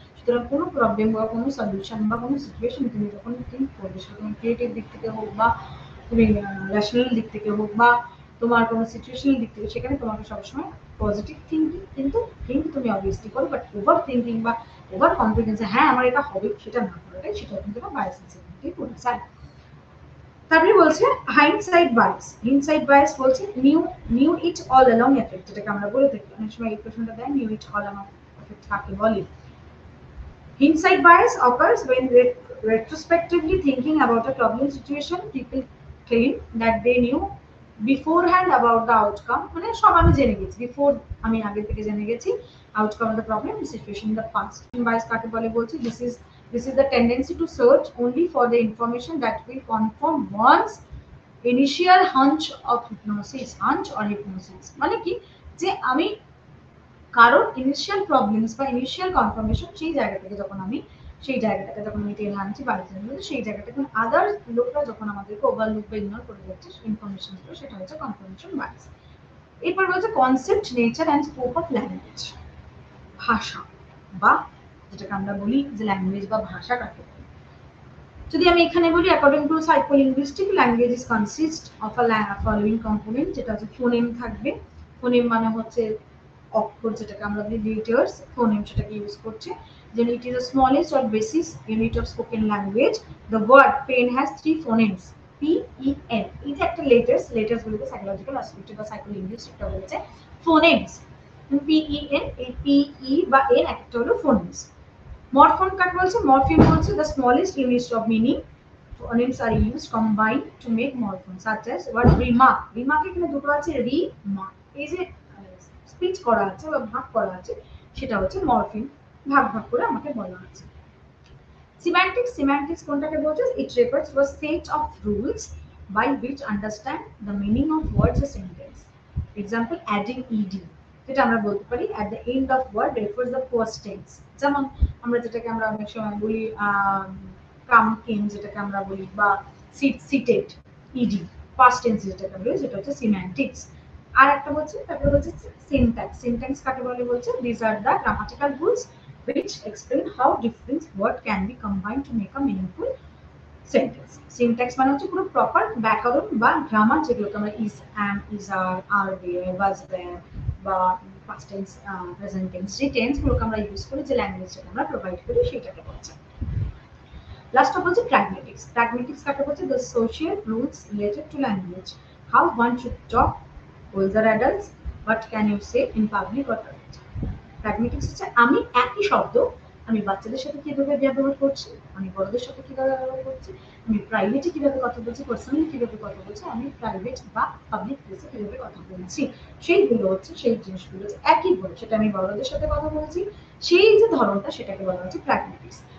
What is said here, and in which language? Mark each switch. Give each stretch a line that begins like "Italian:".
Bangla: সুতরাং কোনো প্রবলেম বা কোনো সলিউশন বা কোনো সিচুয়েশন তুমি যখন থিঙ্ক করবে, সেটা তুমি ক্রিয়েটিভ দিক থেকে হোক বা তুমি রেশনাল দিক থেকে হোক বা তোমার কোনো সিচুয়েশনাল দিক থেকে, সেখানে তোমাকে সবসময় পজিটিভ থিঙ্কিং কিন্তু থিঙ্ক তুমি অবভিয়াসলি করো, বাট ওভার থিঙ্কিং বা ওভার কনফিডেন্স হ্যাঁ আমার এটা হবে সেটা না করাটাই, সেটা কিন্তু একটা বায়াসের মধ্যেই পড়ে যায়। তারপরে বলছে হাইন্ডসাইট বায়াস। হাইন্ডসাইট বায়াস বলছে knew it all along effect, যেটাকে আমরা বলে থাকি অনেক সময় এই প্রশ্নটা দেয়, knew it all along effect কাকে বলে।
English: Hindsight bias occurs when retrospectively thinking about a problem situation, people claim that they knew beforehand about the outcome.
Bangla: মানে সব আমি জেনে গেছি, বিফোর আমি আগে থেকে জেনে গেছি
English: outcome of the problem situation in the past. Bias
Bangla: কাকে বলে বলছি,
English: this is the tendency to search only for the information that will confirm one's initial hunch or hypnosis.
Bangla: মানে কি, যে আমি কারণ ইনিশিয়াল প্রবলেমস বা ইনিশিয়াল কনফার্মেশন সেই জায়গা থেকে যখন আমি টেনে আনছি বাড়িতে, সেই জায়গাটাকে আদার লোকরা যখন আমাদেরকে ওভারলুক বা ইগনোর করে যাচ্ছে ইনফরমেশন গুলো, সেটা হচ্ছে কনফার্মেশন বায়াস। এরপর বলছে concept, nature and scope of language. ভাষা বা যেটাকে আমরা বলি যে ল্যাঙ্গুয়েজ বা ভাষা কাকে বলে। যদি আমি এখানে বলি
English: according to psycholinguistic, language is consist of a following component,
Bangla: যেটা হচ্ছে ফোনেম থাকবে। ফোনেম মানে হচ্ছে অক্ষর, যেটাকে আমরা বলি লিটার্স, ফোনেম সেটাকে ইউজ করছে।
English: Then it is the smallest or basis unit of spoken language. The word pen has 3 phonemes, P, E, N.
Bangla: এই যে একটা লেটার্স বলতে সাইকোলজিক্যাল অ্যাসপেক্ট বা সাইকোলিঙ্গুইস্টিকটা বলেছে ফোনেমস। P, E, N, এই P, E বা N একটা হলো ফোনেমস। মরফম কাকে বলছে, মরফিম বলছে
English: the smallest units of meaning. Phonemes are used combined to make morphemes such as word remark.
Bangla: Remark এখানে দুটো আছে, রিমার্ক, এই যে স্পিচ করা আছে বা ভাগ করা আছে সেটা হচ্ছে মরফিম, ভাগ করে আমাকে বলা আছে।
English: semantics
Bangla: কোনটাকে বলছে,
English: it refers to a set of rules by which understand the meaning of words or sentence. Example, adding ed,
Bangla: যেটা আমরা বলতে পারি
English: at the end of word refers the past tense।
Bangla: যেমন যেটাকে আমরা অনেক সময় বলি কাম কেম, যেটাকে আমরা বলি, বা সিটেড, ইডি পাস্ট টেন্স যেটাকে বলি, সেটা হচ্ছে সিম্যান্টিক্স। আর একটা বলছে, তারপরে বলছে সিনট্যাক্স কাকে বলে বলছে,
English: these are the grammatical rules which explain how different word can be combined to make a meaningful sentence.
Bangla: Syntax মানে হচ্ছে পুরো প্রপার ব্যাকরণ বা গ্রামার, যেগুলোকে আমরা
English: is, am, is, are there, was there
Bangla: বা
English: past tense, present tense,
Bangla: যে tense গুলোকে আমরা ইউজ করি, যে ল্যাঙ্গুয়েজটাকে আমরা প্রোভাইড করি, সেটাকে বলছে। লাস্ট বলছে প্র্যাগমেটিক্স কাকে বলছে,
English: the social rules related to language, how one should talk, older adults, what can you say in public or private.
Bangla: Pragmatics হচ্ছে আমি একই শব্দ আমি বাচ্চাদের সাথে কিভাবে ব্যবহার করছি, আমি বড়দের সাথে কিভাবে ব্যবহার করছি, আমি প্রাইভেটে কিভাবে কথা বলছি, পার্সোনালি কিভাবে কথা বলছি, আমি প্রাইভেট বা পাবলিক প্লেসে কিভাবে কথা বলছি, সেইগুলো হচ্ছে সেই জিনিসগুলো হচ্ছে একই বলে, সেটা আমি বড়দের সাথে কথা বলছি, সেই যে ধরনটা সেটাকে বলা হচ্ছে প্র্যাগমেটিক্স।